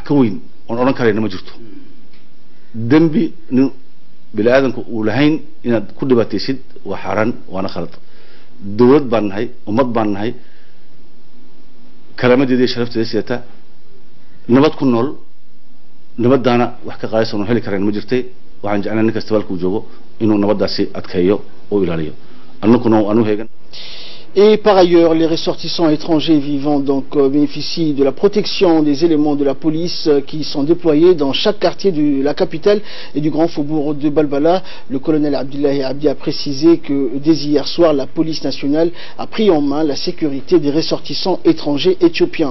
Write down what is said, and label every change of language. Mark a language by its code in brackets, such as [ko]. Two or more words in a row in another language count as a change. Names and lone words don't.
[so] ka weyn oon odhan karayna ma jirto dambi nin bini aadamka uu lahayn inaad ku dhibaataysid waa xaaraan waana khalad dawlad baan nahay ummad baan nahay karaamadeeda iyo sharafteeda sidata nabad ku nool nabadaana wax ka qaalisan oo heli karayna ma jirtay waxaan jeclahay nin kasta balku joogo inuu nabadaasi adkeeyo oo ilaaliyo annaguna aanu heegan. [fr] Et par ailleurs, les ressortissants étrangers vivant bénéficient de la protection des éléments de la police qui sont déployés dans chaque quartier de la capitale et du grand faubourg de Balbala. Le colonel Abdullahi Abdi a précisé que dès hier soir, la police nationale a pris en main la sécurité des ressortissants étrangers éthiopiens.